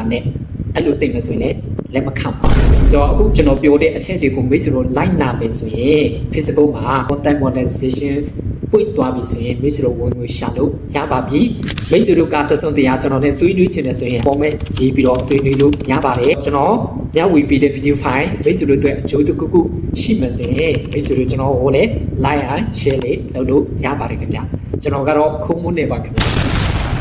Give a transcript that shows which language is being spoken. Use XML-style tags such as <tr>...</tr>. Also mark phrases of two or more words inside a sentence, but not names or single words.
<my>နဲ့။အဲ့လိုသိမ့်မယ်ဆိုရင်လည်းလက်မခံပါဘူး။ဆိုတော့အခုကျွန်တော်ပြောတဲ့အချက်တွေကိုမိတ်ဆွေတို့လိုက်နာမယ်ဆိုရင် Facebook မှာ</my> <en>content monetization</en> <my>ပွင့်သွားပြီဆိုရင်မိတ်ဆွေတို့ဝင်ငွေရှာလို့ရပါပြီမိတ်ဆွေတို့ကသဆုံးတရားကျွန်တော်နဲ့ဆွေးနွေးချင်တယ်ဆိုရင်ပုံမဲ့ရေးပြီးတော့ဆွေးနွေးလို့ရပါတယ်ကျွန်တော်ညဝေပေးတဲ့</my> <en>video file</en> <my>မိတ်ဆွေတို့အတွက်အကျိုးတစ်ခုခုရှိမှဆိုရင်မိတ်ဆွေတို့ကျွန်တော်ဟိုလည်း</my> <en>like and share</en> <my>လေးလုပ်လို့ရပါတယ်ခင်ဗျာကျွန်တော်ကတော့ခုံးမွန်းနေပါခင်ဗျာ</my>